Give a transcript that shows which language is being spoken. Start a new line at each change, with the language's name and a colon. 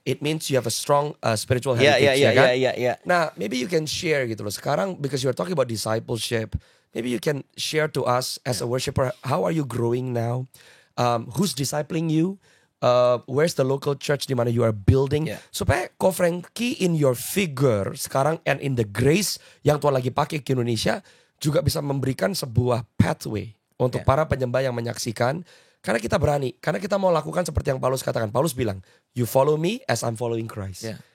English: It means you have a strong spiritual heritage. Yeah. Nah, maybe you can share gitu loh. Sekarang because you are talking about discipleship, maybe you can share to us as a worshiper, how are you growing now? Who's discipling you? Where's the local church
Indonesian: di mana
English: you are building?
Indonesian: Supaya Ko Frankie
English: in your figure
Indonesian: sekarang
English: and in the grace
Indonesian: yang Tuhan lagi pakai ke Indonesia juga bisa memberikan sebuah pathway untuk para penyembah yang menyaksikan. Karena kita berani, karena kita mau lakukan seperti yang Paulus katakan. Paulus bilang,
English: you follow me as I'm following Christ.